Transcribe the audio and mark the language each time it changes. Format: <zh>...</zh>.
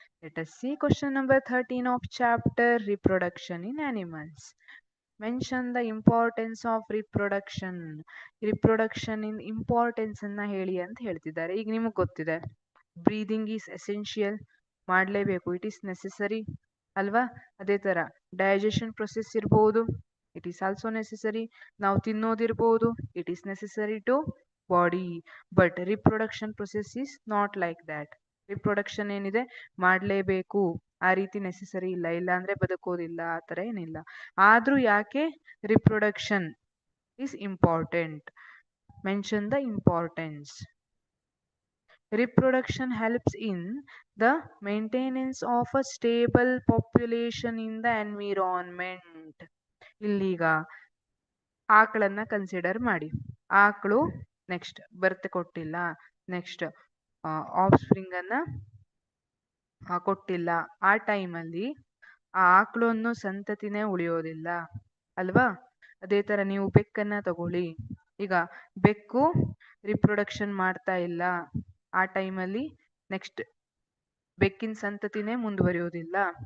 <en>Let us see question number 13 of chapter Reproduction in Animals. Mention the importance of reproduction. Reproduction in importance</en> <kn>ಅನ್ನ ಹೇಳಿ ಅಂತ ಹೇಳ್ತಿದ್ದಾರೆ. ಈಗ ನಿಮಗೆ ಗೊತ್ತಿದೆ,</kn> <en>breathing is essential,</en> <kn>ಮಾಡಲೇಬೇಕು,</kn> <en>it is necessary</en> <kn>ಅಲ್ವಾ. ಅದೇ ಥರ ಡೈಜೆಷನ್ ಪ್ರೊಸೆಸ್ ಇರ್ಬೋದು,</kn> <en>It is also necessary.</en> <kn>ನಾವು ತಿನ್ನೋದಿರ್ಬೋದು,</kn> <en>It is necessary to body. But reproduction process is not like that.</en> <kn>Reproduction ಏನಿದೆ, ಮಾಡಲೇಬೇಕು, ಆ ರೀತಿ ನೆಸೆಸರಿ ಇಲ್ಲ, ಇಲ್ಲ ಅಂದ್ರೆ ಬದುಕೋದಿಲ್ಲ, ಆ ಥರ ಏನಿಲ್ಲ. ಆದ್ರೂ ಯಾಕೆ</kn> <en>Reproduction is important? Mention the importance. Reproduction helps in the maintenance of a stable population in the environment.</en> <kn>ಇಲ್ಲೀಗ ಆಕಳನ್ನ consider ಮಾಡಿ. ಆಕಳು ನೆಕ್ಸ್ಟ್ ಬರ್ತ್ ಕೊಟ್ಟಿಲ್ಲ, ನೆಕ್ಸ್ಟ್ ಆಫ್ ಸ್ಪ್ರಿಂಗ್ ಅನ್ನ ಕೊಟ್ಟಿಲ್ಲ. ಆ ಟೈಮಲ್ಲಿ ಆ ಆಕಳು ಅನ್ನೋ ಸಂತತಿನೇ ಉಳಿಯೋದಿಲ್ಲ ಅಲ್ವಾ. ಅದೇ ತರ ನೀವು ಬೆಕ್ಕನ್ನ ತಗೊಳ್ಳಿ. ಈಗ ಬೆಕ್ಕು ರಿಪ್ರೊಡಕ್ಷನ್ ಮಾಡ್ತಾ ಇಲ್ಲ, ಆ ಟೈಮಲ್ಲಿ ನೆಕ್ಸ್ಟ್ ಬೆಕ್ಕಿನ ಸಂತತಿನೇ ಮುಂದುವರಿಯೋದಿಲ್ಲ.</kn>